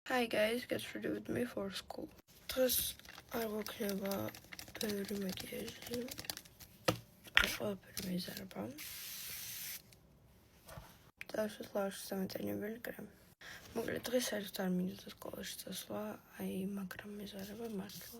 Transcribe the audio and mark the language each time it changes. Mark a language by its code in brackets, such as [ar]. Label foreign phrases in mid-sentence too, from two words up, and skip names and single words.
[en] Hi guys, get ready with me for school. [ka] დღეს არ გვექნება ბევრი მაკიაჟი. ყველაფერი მიზარება. დავშოთ ლავაშის დამეტანებელი კრემი. მოკლედ დღეს საერთოდ არ მინდოდა სკოლაში წასვლა, მაგრამ მიზარება მართლა.